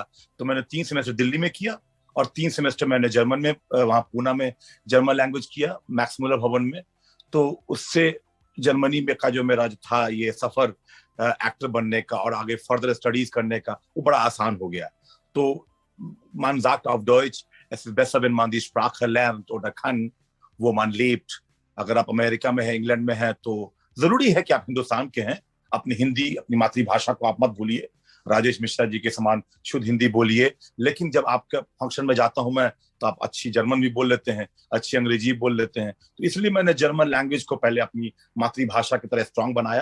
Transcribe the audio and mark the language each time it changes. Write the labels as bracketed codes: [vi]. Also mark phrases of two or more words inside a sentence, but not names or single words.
[hi] तो मैंने 3 सेमेस्टर दिल्ली में किया, और 3 सेमेस्टर मैंने जर्मन में, वहां पूना में [en] German language [hi] किया, मैक्स मुलर भवन में। तो उससे जर्मनी में का जो मेरा जो था ये सफर एक्टर बनने का और आगे [en] further studies [hi] करने का, वो बड़ा आसान हो गया। [de] तो man sagt auf Deutsch, es ist besser, wenn man die Sprache lernt oder kann, wo man lebt। [hi] अगर आप अमेरिका में है, इंग्लैंड में है, तो जरूरी है कि आप हिंदुस्तान के हैं, अपनी हिंदी, अपनी मातृभाषा को आप मत भूलिए। राजेश मिश्रा जी के समान शुद्ध हिंदी बोलिए। लेकिन जब आपका फंक्शन में जाता हूं मैं, तो आप अच्छी जर्मन भी बोल लेते हैं, अच्छी अंग्रेजी बोल लेते हैं। तो इसलिए मैंने [en] German language [hi] को पहले अपनी मातृभाषा की तरह स्ट्रांग बनाया।